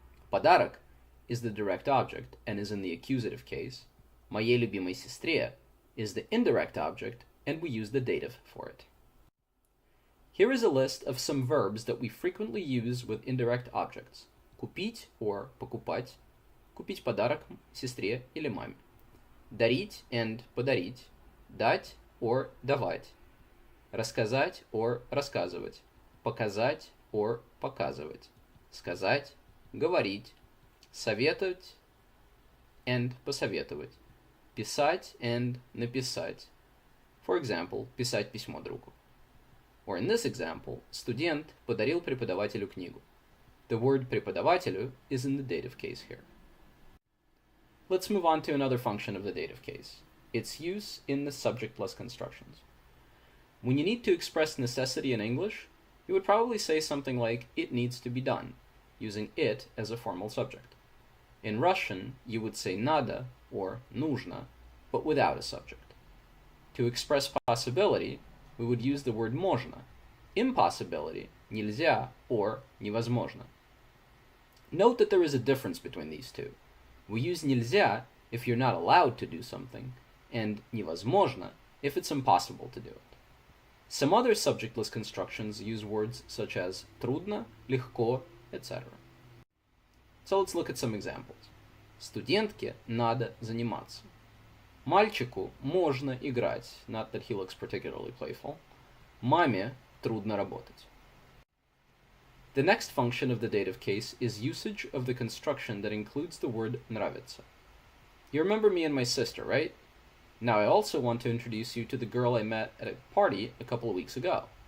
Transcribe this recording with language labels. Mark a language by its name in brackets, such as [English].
[English] Подарок is the direct object and is in the accusative case. [Russian] Моей любимой сестре [English] is the indirect object and we use the dative for it. Here is a list of some verbs that we frequently use with indirect objects. [Russian] Купить or покупать, купить подарок сестре или маме. Дарить and подарить, дать or давать. Рассказать or рассказывать. Показать or показывать. Сказать, говорить. Советовать and посоветовать. Писать and написать. [English] For example, [Russian] писать письмо другу. [English] Or in this example, [Russian] студент подарил преподавателю книгу. [English] The word преподавателю is in the dative case here. Let's move on to another function of the dative case, its use in the subjectless constructions. When you need to express necessity in English, you would probably say something like it needs to be done, using it as a formal subject. In Russian, you would say надо or нужно, but without a subject. To express possibility, we would use the word можно, impossibility, нельзя or невозможно. Note that there is a difference between these two. We use нельзя if you're not allowed to do something, and невозможно if it's impossible to do it. Some other subjectless constructions use words such as трудно, легко, etc. So let's look at some examples. [Russian] Студентке надо заниматься. Мальчику можно играть, [English] not that he looks particularly playful. [Russian] Маме трудно работать. [English] The next function of the dative case is usage of the construction that includes the word nравится. You remember me and my sister, right? Now I also want to introduce you to the girl I met at a party a couple of weeks ago.